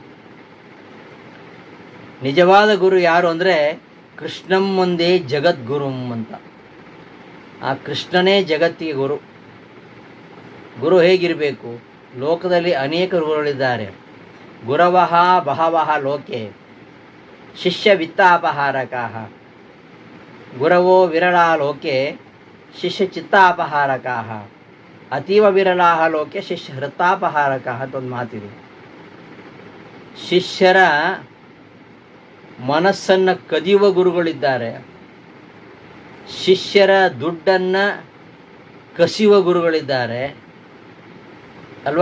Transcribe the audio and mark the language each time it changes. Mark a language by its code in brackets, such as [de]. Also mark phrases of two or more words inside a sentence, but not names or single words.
[kn] ನಿಜವಾದ ಗುರು ಯಾರು ಅಂದರೆ [sa] ಕೃಷ್ಣಂ ಒಂದೇ ಜಗದ್ಗುರುಂ [kn] ಅಂತ. ಆ ಕೃಷ್ಣನೇ ಜಗತ್ತಿಗೆ ಗುರು. ಗುರು ಹೇಗಿರಬೇಕು? ಲೋಕದಲ್ಲಿ ಅನೇಕ ಗುರುಗಳಿದ್ದಾರೆ. [sa] ಗುರವಃ ಬಹವಃ ಲೋಕೆ ಶಿಷ್ಯ ವಿತ್ತಾಪಹಾರಕಾಃ. ಗುರವೋ ವಿರಳಾ ಲೋಕೆ ಶಿಷ್ಯ ಚಿತ್ತಾಪಹಾರಕಾಃ. ಅತೀವ ವಿರಳಾಃ ಲೋಕೆ ಶಿಷ್ಯ ಹೃತಾಪಹಾರಕಾಃ [kn] ಅಂತ ಒಂದು ಮಾತಿದೆ. ಶಿಷ್ಯರ ಮನಸ್ಸನ್ನು ಕದಿಯುವ ಗುರುಗಳಿದ್ದಾರೆ, ಶಿಷ್ಯರ ದುಡ್ಡನ್ನು ಕಸಿಯುವ ಗುರುಗಳಿದ್ದಾರೆ ಅಲ್ವಾ?